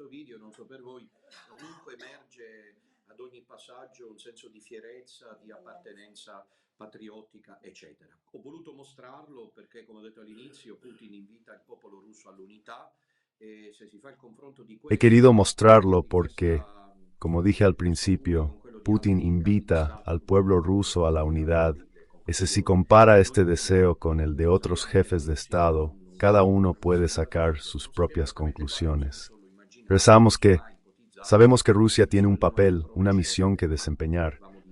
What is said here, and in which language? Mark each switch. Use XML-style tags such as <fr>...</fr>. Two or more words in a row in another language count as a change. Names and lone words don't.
<it>video, non so per voi, comunque emerge ad ogni passaggio un senso di fierezza, di appartenenza patriottica, eccetera. Ho voluto mostrarlo perché, come ho detto all'inizio, Putin invita il popolo russo all'unità e se si fa il confronto di</it> <es>He</es> <it>questo</it> <es>querido mostrarlo</es> <it>di</it> <es>porque,</es> <it>questa</it> <es>como dije al principio, Putin invita al pueblo ruso a la unidad, y si se compara este deseo con el de otros jefes de Estado, cada uno puede sacar sus propias conclusiones. Sabemos que Rusia tiene un papel, una misión que desempeñar.</es>